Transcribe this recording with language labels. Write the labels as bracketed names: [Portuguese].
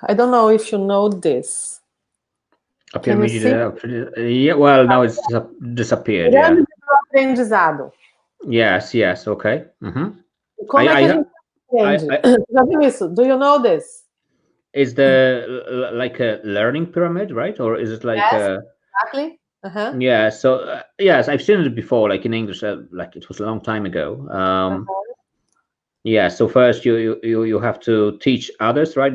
[English] I don't know if you know this. Can you see? Yeah, well, now it's disappeared. Yeah. [Portuguese] Aprendizado. [English] Yes, okay. [Portuguese] Como é que a gente aprende? Já viu isso? [English] Do you know this? Is the like a learning pyramid, right? Or is it like exactly. Yeah, so yes, I've seen it before, like in English, like it was a long time ago. Yeah, so first you have to teach others, right?